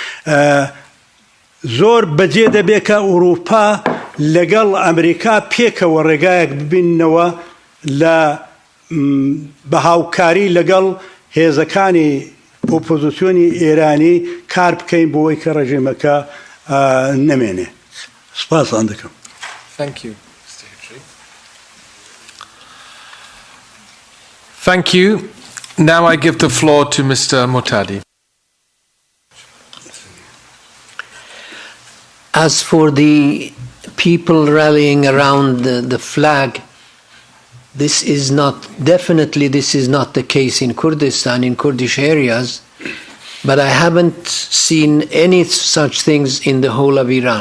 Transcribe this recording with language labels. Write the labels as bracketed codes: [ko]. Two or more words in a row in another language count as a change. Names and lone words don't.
[ckb] زۆر بەجێ دەبێ کە ئوروپا لەگەڵ ئەمریکا پێکەوە ڕێگایەک ببینەوە لە بە هاوکاری لەگەڵ هێزەکانی ئۆپۆزسیۆنی ئێرانی کار بکەین بۆ ئەوەی کە ڕێژیمەکە نەمێنێ. سپاسان دەکەم. [en] Thank you. Thank you. Now I give the floor to Mr. Motadi. As for the people rallying around the flag, this is not the case in Kurdistan, in Kurdish areas, but I haven't seen any such things in the whole of Iran.